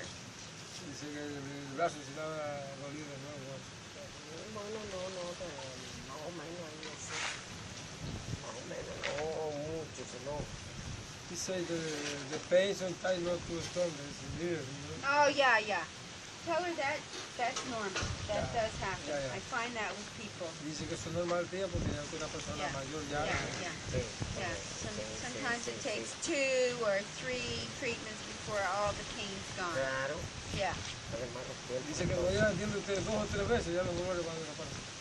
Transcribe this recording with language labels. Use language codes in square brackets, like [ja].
[es] Dice que el brazo se le ha dolido, ¿no? Bueno, no, más o menos ahí así. Más o menos, no mucho, sino. [en] He say the pain sometimes not too strong, it's little, Oh, yeah. Tell her that's normal. That does happen. Yeah. I find that with people. [es] Dice que eso es normal, tía, porque ya es una persona mayor ya. [en] Yeah. Sometimes it takes 2 or 3 treatments before all the pain's gone. [es] Claro. [en] Yeah. [es] Dice que no ya entiende usted 2 o 3 veces, ya no duele cuando la pasa.